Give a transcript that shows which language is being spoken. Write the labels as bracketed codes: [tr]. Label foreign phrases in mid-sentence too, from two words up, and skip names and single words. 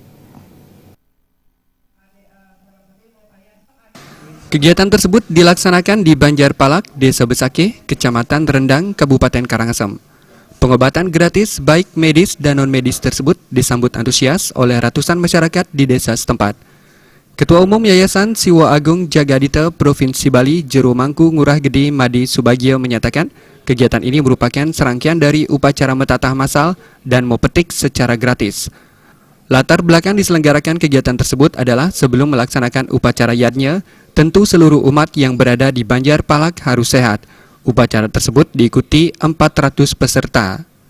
[id] Kegiatan tersebut dilaksanakan di Banjarpalak, Desa Besake, Kecamatan Rendang, Kabupaten Karangasem. Pengobatan gratis baik medis dan non-medis tersebut disambut antusias oleh ratusan masyarakat di desa setempat. Ketua Umum Yayasan Siwa Agung Jagadita Provinsi Bali, Jero Mangku Ngurah Gede Madi Subagio menyatakan kegiatan ini merupakan serangkaian dari upacara metatah masal dan mepetik secara gratis. Latar belakang diselenggarakan kegiatan tersebut adalah sebelum melaksanakan upacara yadnya, tentu seluruh umat yang berada di Banjarpalak harus sehat. Upacara tersebut diikuti 400 peserta.